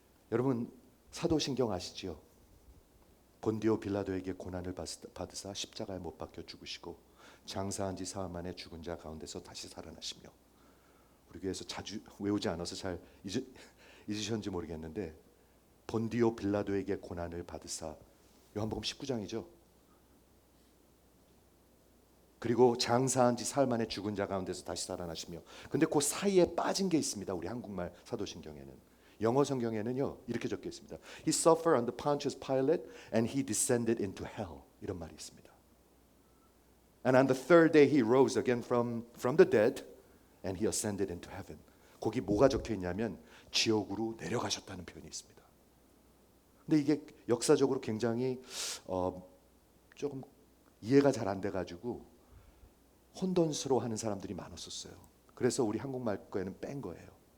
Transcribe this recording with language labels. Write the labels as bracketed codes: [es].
[ko] 여러분 사도신경 아시지요? 본디오 빌라도에게 고난을 받으사 십자가에 못 박혀 죽으시고 장사한 지 사흘 만에 죽은 자 가운데서 다시 살아나시며, 우리 교회에서 자주 외우지 않아서 잘 잊으셨는지 모르겠는데, 본디오 빌라도에게 고난을 받으사, 요한복음 19장이죠. 그리고 장사한 지 사흘 만에 죽은 자 가운데서 다시 살아나시며. 근데 그 사이에 빠진 게 있습니다. 우리 한국말 사도신경에는. 영어 성경에는요 이렇게 적혀 있습니다. [en] He suffered under Pontius Pilate and he descended into hell. [ko] 이런 말이 있습니다. [en] And on the third day he rose again from the dead and he ascended into heaven. [ko] 거기 뭐가 적혀 있냐면 지옥으로 내려가셨다는 표현이 있습니다. 근데 이게 역사적으로 굉장히 조금 이해가 잘 안 돼가지고 혼돈스러워하는 사람들이 많았었어요. 그래서 우리 한국말 거에는 뺀 거예요.